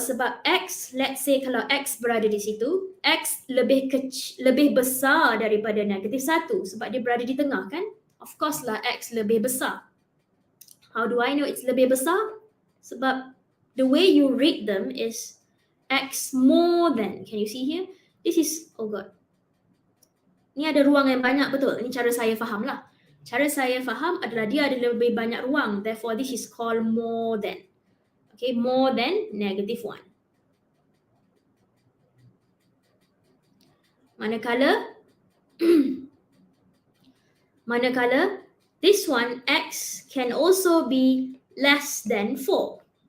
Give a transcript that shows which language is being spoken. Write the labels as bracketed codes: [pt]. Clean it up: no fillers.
[ms] Sebab X, [en] let's say [ms] kalau X berada di situ, X lebih besar daripada -1 sebab dia berada di tengah kan? [en] Of course [ms] lah X lebih besar. [en] How do I know it's [ms] lebih besar? Sebab [en] the way you read them is X more than, can you see here? This is, oh god. [ms] Ni ada ruang yang banyak, betul? Ini cara saya faham lah. Cara saya faham adalah dia ada lebih banyak ruang. [en] Therefore, this is called more than. Okay, more than -1. [ms] Manakala, [en] this one, x can also be less than 4.